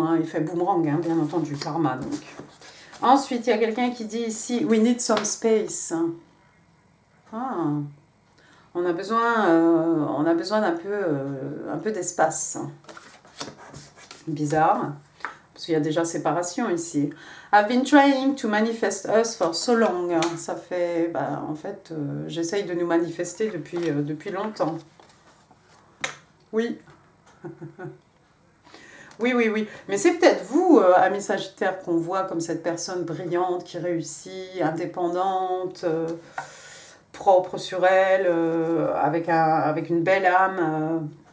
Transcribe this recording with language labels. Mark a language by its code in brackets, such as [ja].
[fr] Hein, effet boomerang, hein, bien entendu, karma. Donc. Ensuite, il y a quelqu'un qui dit ici [en] we need some space. [fr] Ah, on a besoin un peu d'espace. Bizarre. Parce qu'il y a déjà séparation ici. [en] I've been trying to manifest us for so long. [fr] Ça fait, en fait, j'essaye de nous manifester depuis longtemps. Oui. Oui. Mais c'est peut-être vous, amis Sagittaire, qu'on voit comme cette personne brillante, qui réussit, indépendante, propre sur elle, avec une belle âme.